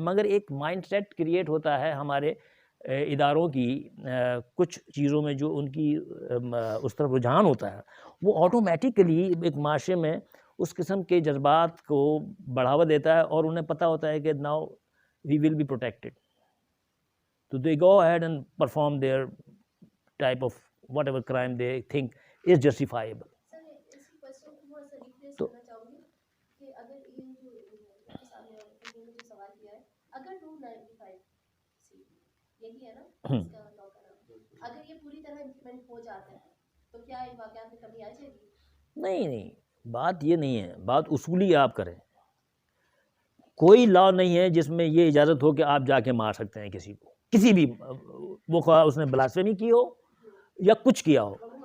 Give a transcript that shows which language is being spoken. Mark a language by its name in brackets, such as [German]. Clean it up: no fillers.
[Urdu] مگر ایک mind set create ہوتا ہے ہمارے اداروں کی کچھ چیزوں میں، جو ان کی اس طرف رجحان ہوتا ہے، وہ آٹومیٹیکلی ایک معاشرے میں اس قسم کے جذبات کو بڑھاوا دیتا ہے، اور انہیں پتہ ہوتا ہے کہ [English] Now we will be protected. تو they go ahead and perform their type of whatever crime they think is justifiable. [Urdu] سر اسی کوشچن کو تھوڑا سا ریپلیس تو کرنا چاہوں گی کہ اگر یہ جو سامنے والے نے جو سوال کیا ہے، اگر 295 سی یہی ہے نا اس کا لا کا نام، اگر یہ پوری طرح امپلیمنٹ ہو جاتا ہے تو کیا ان واقعات میں کمی آ جائے گی؟ نہیں، بات یہ نہیں ہے، بات اصولی آپ کریں. کوئی لا نہیں ہے جس میں یہ اجازت ہو کہ آپ جا کے مار سکتے ہیں کسی کو، کسی بھی، وہ خواہ اس نے بلاسفیمی کی ہو یا کچھ کیا ہو.